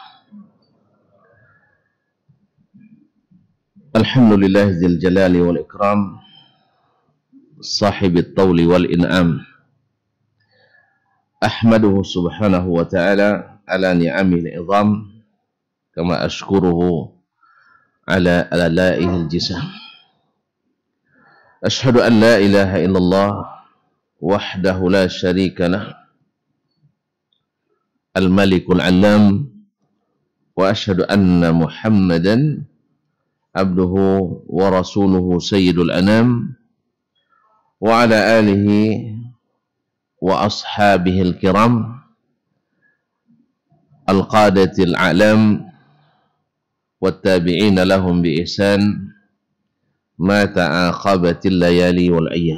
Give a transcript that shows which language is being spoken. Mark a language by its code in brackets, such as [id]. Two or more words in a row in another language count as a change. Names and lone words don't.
[ar] الحمد لله ذي الجلال والإكرام، صاحب الطول والإنعام. أحمده سبحانه وتعالى على نعمه العظام، كما أشكره على آلائه الجسام. أشهد أن لا إله إلا الله وحده لا شريك له, الملك العلام، وأشهد أن محمدا عبده ورسوله سيد الأنام، وعلى آله وأصحابه الكرام القادة الأعلام والتابعين لهم بإحسان ما تعاقبت الليالي والأيام.